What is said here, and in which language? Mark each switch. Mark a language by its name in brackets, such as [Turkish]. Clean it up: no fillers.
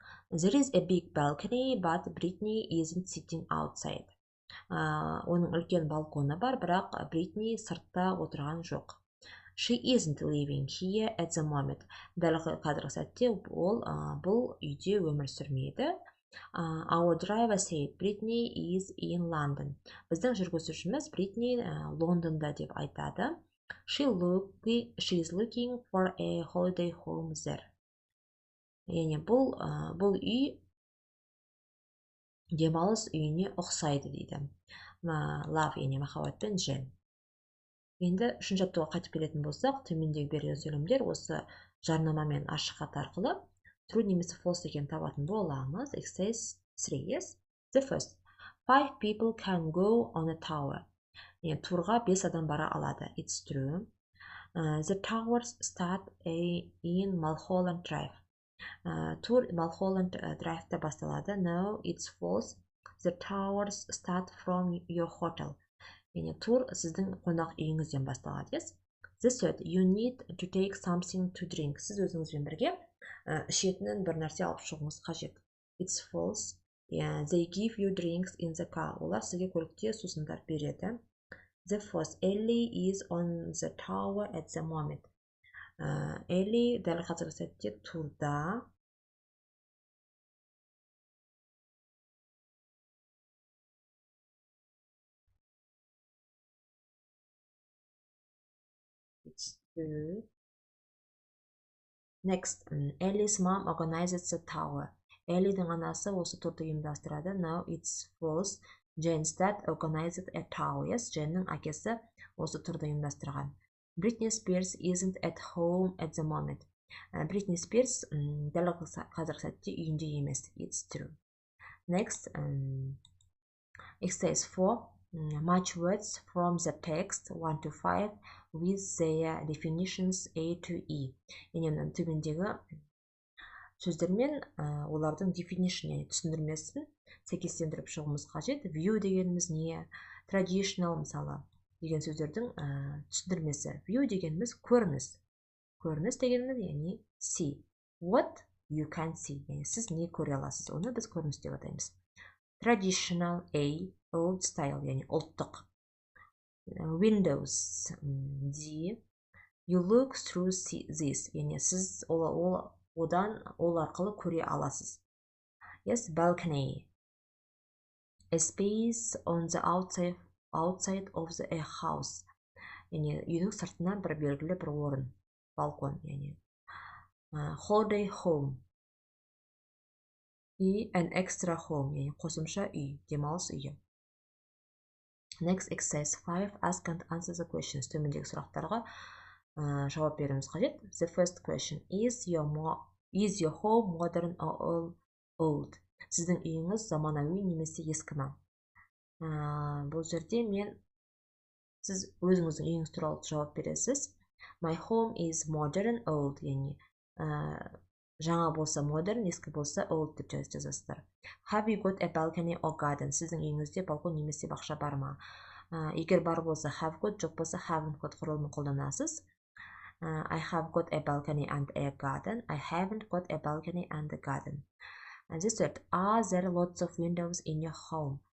[English] There is a big balcony, but Brittany isn't sitting outside. [Kazakh] Оның үлкен балконы бар, бірақ Бритни сыртта отырған жоқ. [English] She isn't living here at the moment. [Kazakh] Дәл қазіргі сәтте ол бұл үйде өмір сүрмейді. [English] Our driver said Brittany is in London. [Kazakh] Біздің жүргізушіміз Бритни Лондонда деп айтады. [English] She is looking for a holiday home there. [Kazakh] Яғни бұл үй демалыс үйіне ұқсайды дейді. Love, яғни махаббат пен жел. Енді үшінші жаттығуға қайтып келетін болсақ, төмендегі берілген сөйлемдер осы жарнамамен ашық хат арқылы true немесе false екенін табатын боламыз. [English] Exercise 3, yes? The first. 5 people can go on a tower. [Kazakh] Турға 5 адам бара алады. [English] It's true. The towers start in Mulholland Drive. [Kazakh] Тур Mulholland Drive'да басталады. [English] No, it's false. The towers start from your hotel. [Kazakh] Тур сіздің қонақ үйіңізден басталады. [English] Yes? The third. You need to take something to drink. [Kazakh] Сіз өзіңізбен бірге ішетінін бір нәрсе алып шығуыңыз қажет. [English] It's false. They give you drinks in the car. [Kazakh] Олар сізге көлікте сусындар береді. [English] The fourth. Ellie is on the tower at the moment. [Kazakh] Ellie дәл қазіргі сәтте турда. [English] It's true. Next, Ellie's mom organizes the tower. [Kazakh] Ellie'дің анасы осы турды ұйымдастырады. [English] No, it's false. Jane's dad organized a tower. [Kazakh] Yes, Jane'ның әкесі осы турды ұйымдастырған. [English] Britney Spears isn't at home at the moment. [Kazakh] Britney Spears дәл қазіргі сәтте үйінде емес. [English] It's true. Next, exercise 4. Match words from the text 1 to 5 with their definitions A to E. [Kazakh] Яғни төмендегі сөздермен олардың definition, яғни түсіндірмесін сәйкестендіріп шығуымыз қажет. View дегеніміз не? Traditional мысалы деген сөздердің түсіндірмесі. View дегеніміз көрініс. Көрініс дегеніміз яғни see. [English] What you can see. [Kazakh] Яғни сіз не көре аласыз? Оны біз көрініс деп атаймыз. [English] Traditional A. Old style, [Kazakh] яғни ұлттық. [English] Windows D. You look through this. [Kazakh] Яғни сіз одан ол арқылы көре аласыз. [English] Yes, balcony. A space on the outside of a house. [Kazakh] Яғни үйдің сыртынан бір белгілі бір орын. Балкон, яғни. [English] Holiday home. [Kazakh] И [English] an extra home, [Kazakh] яғни қосымша үй, демалыс үйі. [English] Next, exercise 5. Ask and answer the questions. [Kazakh] Төмендегі сұрақтарға жауап беруіміз қажет. [English] The first question. Is your home modern or old? [Kazakh] Сіздің үйіңіз заманауи немесе ескі ме? Бұл жерде сіз өзіңіздің үйіңіз туралы жауап бересіз. [English] My home is modern, old. [Kazakh] Яғни жаңа болса modern, ескі болса old деп жазасыздар. [English] Have you got a balcony or garden? [Kazakh] Сіздің үйіңізде балкон немесе бақша бар ма? Егер бар болса have got, жоқ болса haven't got құрылымын қолданасыз. [English] I have got a balcony and a garden. I haven't got a balcony and a garden. And this third. Are there lots of windows in your home?